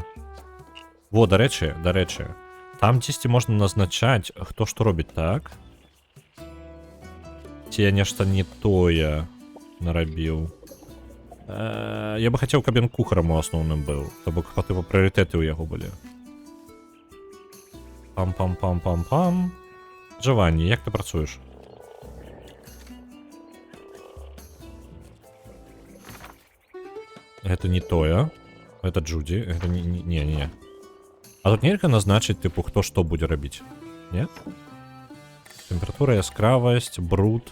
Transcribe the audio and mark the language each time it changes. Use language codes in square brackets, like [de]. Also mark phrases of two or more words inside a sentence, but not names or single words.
[be] Во, дарэчы. Там дзесьці можна назначаць, хто што робіць, так? Ці я нешта не тое нарабіў. Я бы хацеў, каб ён кухарам у асноўным быў. То бок, па тыпу, прыярытэты ў яго былі. Пам-пам-пам-пам-пам. Джованні, як ты працуеш? Гэта не тое. Гэта Джуді. Гэта не. А тут нельга назначыць, тыпу, хто што будзе рабіць? Не? Тэмпература, яскравасць, бруд.